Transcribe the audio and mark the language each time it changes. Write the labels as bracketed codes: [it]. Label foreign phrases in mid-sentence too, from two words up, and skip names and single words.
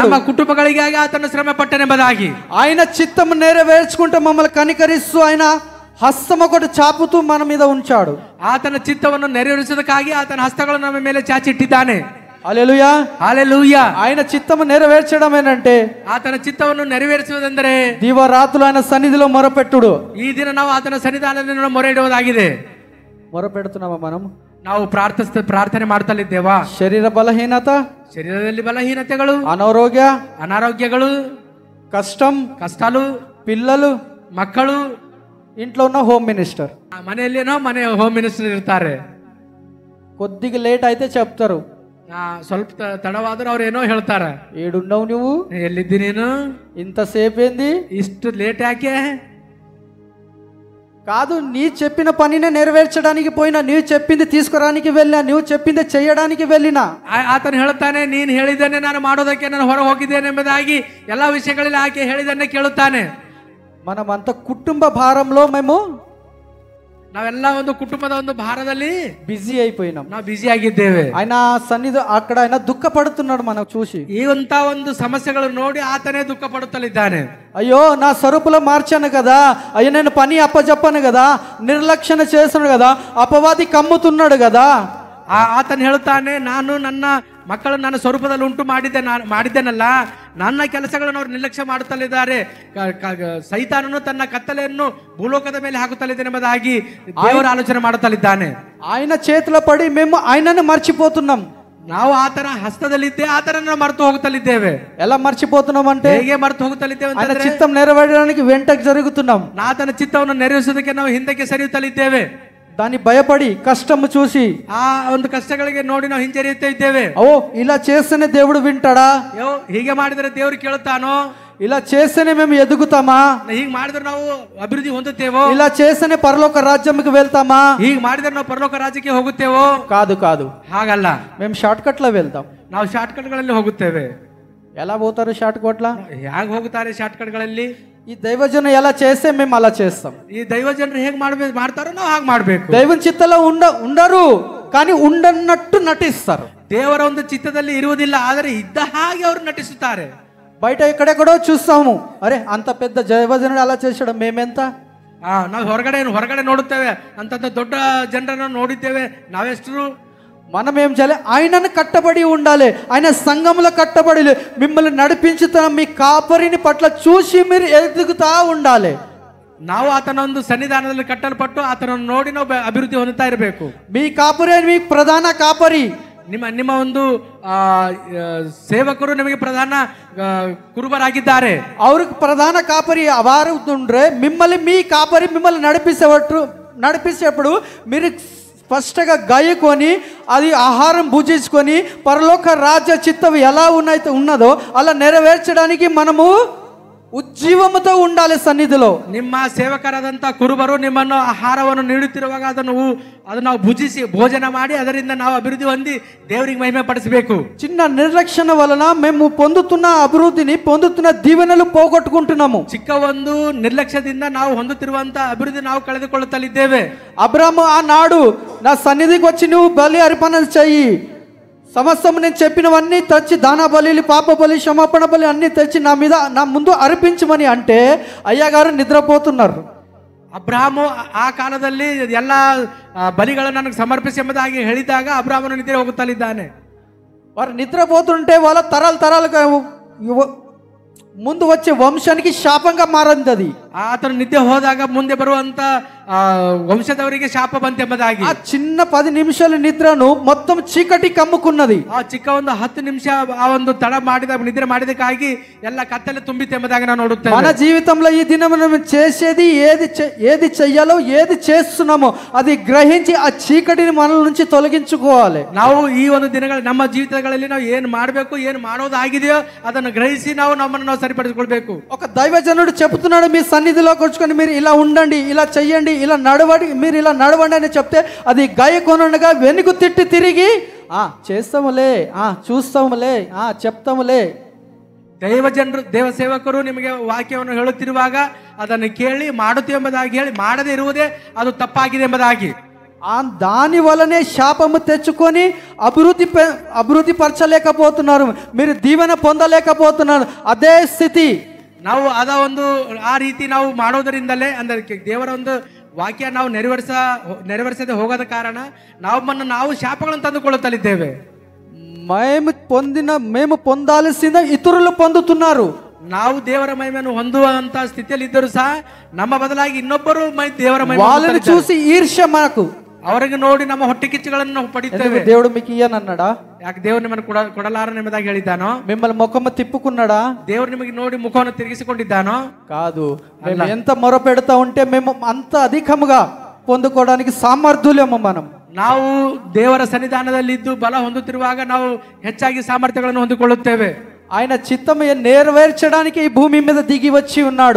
[kn] ನಮ್ಮ ಕುಟುಂಬಗಳಿಗಾಗಿ ಆತನು ಶ್ರಮ ಪಟ್ಟನೆಂಬುದಾಗಿ [te] ఆయన చిత్తం నెరవేర్చుకుంటూ మమ్మల్ని కనికరిస్తూ ఆయన హస్తం ఒకటి చాపుతూ మన మీద ఉంచాడు. [kn] ಆತನ ಚಿತ್ತವನ್ನು ನೆರವೇರಿಸುವುದಕ್ಕಾಗಿ ಆತನ ಹಸ್ತಗಳನ್ನು ನಮ್ಮ ಮೇಲೆ ಚಾಚಿಟ್ಟಿದ್ದಾನೆ. [te] హల్లెలూయా, హల్లెలూయా. ఆయన చిత్తము నెరవేర్చడం ఏంటంటే [kn] ಆತನ ಚಿತ್ತವನ್ನು ನೆರವೇರಿಸುವುದೆಂದರೆ [te] దివారాత్రులు ఆయన సన్నిధిలో మొరపెట్టుడు. [kn] ಈ ದಿನ ನಾವು ಆತನ ಸನ್ನಿಧಾನದಲ್ಲಿ ಮೊರೆ ಇಡುವುದಾಗಿದೆ. [te] మొరపెడుతున్నామా? ನಾವು [kn] ಪ್ರಾರ್ಥನೆ ಮಾಡ್ತಲಿದ್ದೇವಾ? ಶರೀರ ಬಲಹೀನತ, ಶರೀರದಲ್ಲಿ ಬಲಹೀನತೆಗಳು, ಅನಾರೋಗ್ಯಗಳು, ಕಷ್ಟಗಳು, [te] పిల్లలు, [kn] ಮಕ್ಕಳು, [te] ఇంట్లో ఉన్న [en] home minister, [kn] ಮನೆಯಲ್ಲೇನೋ [en] home minister [kn] ಇರ್ತಾರೆ. [te] కొద్దిగా లేట్ అయితే చెప్తారు, [kn] ಸ್ವಲ್ಪ ತಡವಾದ್ರೆ ಅವ್ರು ಏನೋ ಹೇಳ್ತಾರೆ. [te] ఏడున్నావు నువ్వు, [kn] ಎಲ್ಲಿದ್ದಿ ನೀನು, [te] ఇంతసేపు ఏంది, [kn] ಇಷ್ಟು ಲೇಟ್ ಯಾಕೆ? [te] కాదు, నీ చెప్పిన పనినే నెరవేర్చడానికి పోయినా, నీవు చెప్పింది తీసుకురానికి వెళ్ళినా, నువ్వు చెప్పింది చేయడానికి వెళ్ళినా. [kn] ಆತನು ಹೇಳ್ತಾನೆ, ನೀನು ಹೇಳಿದ್ದೇನೆ ನಾನು ಮಾಡೋದಕ್ಕೆ ನಾನು ಹೊರ ಹೋಗಿದ್ದೇನೆ ಎಂಬುದಾಗಿ ಎಲ್ಲ ವಿಷಯಗಳಲ್ಲಿ ಆಕೆ ಹೇಳಿದ್ದನ್ನೇ ಕೇಳುತ್ತಾನೆ. [te] మనమంతా కుటుంబ భారంలో [kn] ನಾವೆಲ್ಲ ಒಂದು ಕುಟುಂಬದ ಒಂದು ಭಾರದಲ್ಲಿ [te] బిజీ అయిపోయినాం, [kn] ನಾವು ಬಿಜಿ ಆಗಿದ್ದೇವೆ. [te] ఆయన సన్నిధి అక్కడ ఆయన దుఃఖ పడుతున్నాడు మనం చూసి. [kn] ಈವಂತ ಒಂದು ಸಮಸ್ಯೆಗಳು ನೋಡಿ ಆತನೇ ದುಃಖ ಪಡುತ್ತಲಿದ್ದಾನೆ. [te] అయ్యో నా స్వరూపులో మార్చాను కదా, అయ్యో నేను పని అప్పచెప్పాను కదా, నిర్లక్ష్యం చేశాను కదా, అపవాది కమ్ముతున్నాడు కదా. [kn] ಆತನು ಹೇಳ್ತಾನೆ, ನಾನು ನನ್ನ ಮಕ್ಕಳು ನನ್ನ ಸ್ವರೂಪದಲ್ಲಿ ಉಂಟು ಮಾಡಿದ್ದೇನಲ್ಲ, ನನ್ನ ಕೆಲಸಗಳನ್ನು ಅವರು ನಿರ್ಲಕ್ಷ್ಯ ಮಾಡುತ್ತಲಿದ್ದಾರೆ, ಸೈತಾನನು ತನ್ನ ಕತ್ತಲೆಯನ್ನು ಭೂಲೋಕದ ಮೇಲೆ ಹಾಕುತ್ತಲಿದ್ದೇನೆ ಎಂಬುದಾಗಿ ದೇವರ ಆಲೋಚನೆ ಮಾಡುತ್ತಲಿದ್ದಾನೆ. [te] ఆయన చేతిలో పడి మేము ఆయనను మర్చిపోతున్నాం. [kn] ನಾವು ಆತನ ಹಸ್ತದಲ್ಲಿದ್ದೆ ಆತನನ್ನು ಮರೆತು ಹೋಗುತ್ತಲಿದ್ದೇವೆ. [te] ఎలా మర్చిపోతున్నాం అంటే, [kn] ಹೇಗೆ ಮರೆತು ಹೋಗುತ್ತಲಿದ್ದೇವೆ [te] ఆయన చిత్తం నెరవేరడానికి వెంటకి జరుగుతున్నాం. [kn] ಆತನ ಚಿತ್ತವನ್ನು ನೆರವೇರಿಸುವುದಕ್ಕೆ ನಾವು ಹಿಂದಕ್ಕೆ ಸರಿಯುತ್ತಲಿದ್ದೇವೆ. [te] దాన్ని భయపడి కష్టము చూసి [kn] ಆ ಒಂದು ಕಷ್ಟಗಳಿಗೆ ನೋಡಿ ನಾವು ಹಿಂಜರಿಯುತ್ತಾ ಇದ್ದೇವೆ. [te] ఓ ఇలా చేస్తేనే దేవుడు వింటాడా, [kn] ಹೀಗೆ ಮಾಡಿದರೆ ದೇವರು ಕೇಳುತ್ತಾನೋ, [te] ఇలా చేస్తేనే మేము ఎదుగుతామా, [kn] ಹೀಗೆ ಮಾಡಿದ್ರೆ ನಾವು ಅಭಿವೃದ್ಧಿ ಹೊಂದುತ್ತೇವೋ, [te] ఇలా చేస్తేనే పరలోక రాజ్యంకి వెళ్తామా, [kn] ಹೀಗೆ ಮಾಡಿದ್ರೆ ನಾವು ಪರಲೋಕ ರಾಜ್ಯಕ್ಕೆ ಹೋಗುತ್ತೇವೋ? [te] కాదు, [kn] ಹಾಗಲ್ಲ. [te] మేము [en] short cut [te] లో వెళ్తాం. [kn] ನಾವು [en] short cut [kn] ಗಳಲ್ಲಿ ಹೋಗುತ್ತೇವೆ. [te] ఎలా పోతారు [en] short cut [te] లా? [kn] ಹೇಗೆ ಹೋಗುತ್ತಾರೆ [en] short cut [kn] ಗಳಲ್ಲಿ? [te] ఈ దైవజనం ఎలా చేస్తే మేము అలా చేస్తాం. [kn] ಈ ದೈವಜನರು ಹೇಗೆ ಮಾಡ್ತಾರೋ ನಾವು ಹಾಗೆ ಮಾಡಬೇಕು. [te] దైవం చిత్తలో ఉండరు, కానీ ఉండన్నట్టు నటిస్తారు. [kn] ದೇವರ ಒಂದು ಚಿತ್ತದಲ್ಲಿ ಇರುವುದಿಲ್ಲ, ಆದರೆ ಇದ್ದ ಹಾಗೆ ಅವರು ನಟಿಸುತ್ತಾರೆ. [te] బయట ఎక్కడెక్కడో చూస్తాము, అరే అంత పెద్ద దైవజనుడు అలా చేసాడు, మేమెంత [kn] ನಾವು ಹೊರಗಡೆ ನೋಡುತ್ತೇವೆ ಅಂತ దొడ్డ ಜನರನ್ನು ನೋಡಿದ್ದೇವೆ. నావెಷ್ಟು [te] మనం ఏం చేయాలి? ఆయనను కట్టబడి ఉండాలి. ఆయన సంఘంలో కట్టబడి మిమ్మల్ని నడిపించుతున్న మీ కాపరిని పట్ల చూసి మీరు ఎదుగుతా ఉండాలి. [kn] ನಾವು ಆತನ ಒಂದು ಸನ್ನಿಧಾನದಲ್ಲಿ ಕಟ್ಟಲ್ಪಟ್ಟು ಆತನನ್ನು ನೋಡಿ ನಾವು ಅಭಿವೃದ್ಧಿ ಹೊಂದುತ್ತಾ ಇರಬೇಕು. [te] మీ కాపరి మీ ప్రధాన కాపరి, [kn] ನಿಮ್ಮ ಒಂದು ಸೇವಕರು ನಿಮಗೆ ಪ್ರಧಾನ ಕುರುಬರಾಗಿದ್ದಾರೆ. ಅವ್ರಿಗೆ ಪ್ರಧಾನ [te] కాపరి వారు ఉండ్రే మిమ్మల్ని మీ కాపరి మిమ్మల్ని నడిపించేటప్పుడు మీరు స్పష్టంగా గాయకొని అది ఆహారం భుజించుకొని పరలోక రాజ్య చిత్తం ఎలా ఉన్నదో అలా నెరవేర్చడానికి మనము ಉಜ್ಜೀವಮತ ఉండాలి సన్నిధిలో. [kn] ನಿಮ್ಮ ಸೇವಕರಾದಂಥ ಕುರುಬರು ನಿಮ್ಮನ್ನು ಆಹಾರವನ್ನು ನೀಡುತ್ತಿರುವಾಗ ಅದನ್ನು ನಾವು ಭುಜಿಸಿ ಭೋಜನ ಮಾಡಿ ಅದರಿಂದ ನಾವು ಅಭಿವೃದ್ಧಿ ಹೊಂದಿ ದೇವರಿಗೆ ಮಹಿಮೆ ಪಡಿಸಬೇಕು. [te] చిన్న నిర్లక్ష్యం వలన మేము పొందుతున్న అభివృద్ధిని పొందుతున్న దీవెనలు పోగొట్టుకుంటున్నాము. [kn] ಚಿಕ್ಕ ಒಂದು ನಿರ್ಲಕ್ಷ್ಯದಿಂದ ನಾವು ಹೊಂದುತ್ತಿರುವಂತ ಅಭಿವೃದ್ಧಿ ನಾವು ಕಳೆದುಕೊಳ್ಳುತ್ತಲಿದ್ದೇವೆ. [te] అబ్రాము ఆనాడు నా సన్నిధికి వచ్చి నువ్వు బలి అర్పణలు చెయ్యి, సమస్తం నేను చెప్పినవన్నీ తెచ్చి దాన బలి, పాప బలి, క్షమాపణ బలి అన్ని తెచ్చి నా ముందు అర్పించమని అంటే అయ్యగారు నిద్రపోతున్నారు. [kn] ಅಬ್ರಾಹ್ಮ ಆ ಕಾಲದಲ್ಲಿ ಎಲ್ಲ ಬಲಿಗಳನ್ನು ನನಗೆ ಸಮರ್ಪಿಸಿ ಎಂಬುದಾಗಿ ಹೇಳಿದಾಗ ಅಬ್ರಾಹ್ಮನು ನಿದ್ರೆ ಹೋಗುತ್ತಲಿದ್ದಾನೆ. [te] వారు నిద్రపోతుంటే వాళ్ళ తరాలుగా ముందు వచ్చే వంశానికి శాపంగా మారింది అది. [kn] ಆತನು ನಿದ್ದೆ ಹೋದಾಗ ಮುಂದೆ ಬರುವಂತ ವಂಶದವರಿಗೆ ಶಾಪ ಬಂತೆಂಬುದಾಗಿ [te] ఆ చిన్న 10 నిమిషాల నిద్రను మొత్తం చీకటి కమ్ముకున్నది. [kn] ಆ ಚಿಕ್ಕ ಒಂದು 10 ನಿಮಿಷ ಆ ಒಂದು ತಡ ನಿದ್ರೆ ಮಾಡಿದಕ್ಕಾಗಿ ಎಲ್ಲ ಕತ್ತಲೆ ತುಂಬಿತೆಂಬುದಾಗಿ ನಾವು ನೋಡುತ್ತೇವೆ. [te] మన జీవితంలో ఈ దినం మనం చేసేది ఏది చెయ్యాలో ఏది చేస్తున్నామో అది గ్రహించి ఆ చీకటిని మన నుంచి తొలగించుకోవాలి. [kn] ನಾವು ಈ ಒಂದು ದಿನಗಳ ನಮ್ಮ ಜೀವಿತಗಳಲ್ಲಿ ನಾವು ಏನು ಮಾಡಬೇಕು ಏನು ಮಾಡೋದಾಗಿದೆಯೋ ಅದನ್ನು ಗ್ರಹಿಸಿ ನಮ್ಮನ್ನು సరిపడికొల్ಬೇಕು. [te] ఒక దైవజనుడు చెప్తున్నాడు, మీ సన్నిధిలోకి వచ్చుకొని మీరు ఇలా ఉండండి, ఇలా చెయ్యండి, ఇలా నడవండి, మీరు ఇలా నడవండి అని చెప్తే అది గాయకొనగా వెనుక తిట్టి తిరిగి చేస్తాములే, చూస్తాములే, చెప్తాములే. [kn] ದೇವ ಸೇವಕರು ನಿಮಗೆ ವಾಕ್ಯವನ್ನು ಹೇಳುತ್ತಿರುವಾಗ ಅದನ್ನು ಕೇಳಿ ಮಾಡುತ್ತೇವೆ ಎಂಬುದಾಗಿ ಹೇಳಿ ಮಾಡದೇ ಇರುವುದೇ ಅದು ತಪ್ಪಾಗಿದೆ ಎಂಬುದಾಗಿ [te] దాని వలనే శాపము తెచ్చుకొని అభివృద్ధి పరచలేకపోతున్నారు, మీరు దీవెన పొందలేకపోతున్నారు. అదే స్థితి [kn] ನಾವು ಆ ರೀತಿ ನಾವು ಮಾಡೋದರಿಂದಲೇ ಅಂದ್ರೆ ದೇವರ ಒಂದು ವಾಕ್ಯ ನಾವು ನೆರವೇರಿಸದೆ ಹೋಗೋದ ಕಾರಣ ನಾವು ಶಾಪಗಳನ್ನು ತಂದುಕೊಳ್ಳುತ್ತಲಿದ್ದೇವೆ. [te] మేము పొందాల్సిన ఇతరులు పొందుతున్నారు. [kn] ನಾವು ದೇವರ ಮಹಿಮೆಯನ್ನು ಹೊಂದುವಂತ ಸ್ಥಿತಿಯಲ್ಲಿ ಇದ್ದರೂ ಸಹ ನಮ್ಮ ಬದಲಾಗಿ ಇನ್ನೊಬ್ಬರು ದೇವರ ಮಹಿಮೆ [te] వాళ్ళని చూసి ఈర్ష్య మనకు, [kn] ಅವರಿಗೆ ನೋಡಿ ನಮ್ಮ ಹೊಟ್ಟೆ ಕಿಚ್ಚುಗಳನ್ನು ಪಡೆಯುತ್ತೇವೆ. [te] దేవుడు మీకు ఇయ్యనన్నాడా? [kn] ಯಾಕೆ ದೇವರು ನಿಮ್ಮನ್ನು ಕೊಡಲಾರನು ಎಂಬುದಾಗಿ ಹೇಳಿದ್ದಾನೋ? [te] మిమ్మల్ని ముఖము తిప్పుకున్నాడా? [kn] ದೇವರು ನಿಮಗೆ ನೋಡಿ ಮುಖವನ್ನು ತಿರುಗಿಸಿಕೊಂಡಿದ್ದಾನೋ? [te] కాదు. మేము ఎంత మొరపెడతా ఉంటే మేము అంత అధికముగా పొందుకోవడానికి సామర్థ్యులము. [kn] ನಾವು ದೇವರ ಸನ್ನಿಧಾನದಲ್ಲಿದ್ದು ಬಲ ಹೊಂದುತ್ತಿರುವಾಗ ನಾವು ಹೆಚ್ಚಾಗಿ ಸಾಮರ್ಥ್ಯಗಳನ್ನು ಹೊಂದಿಕೊಳ್ಳುತ್ತೇವೆ. [te] ఆయన చిత్తము నెరవేర్చడానికి ఈ భూమి మీద దిగి వచ్చి ఉన్నాడు.